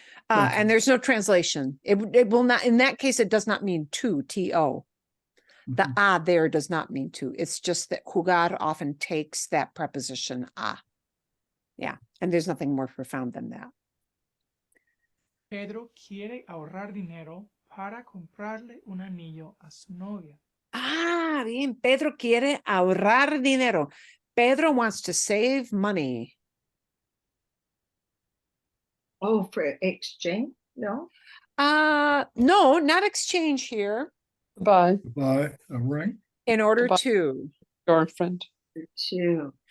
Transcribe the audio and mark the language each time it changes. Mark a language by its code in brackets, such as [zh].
[en] And there's no translation. It will not, in that case, it does not mean to, T-O. The there does not mean to. It's just that jugar often takes that preposition a. Yeah, and there's nothing more profound than that. [es] Pedro quiere ahorrar dinero para comprarle un anillo a su novia. Bien. Pedro quiere ahorrar dinero. [en] Pedro wants to save money. Oh, for exchange? No? No, not exchange here. Buy By a ring. In order to. girlfriend. To.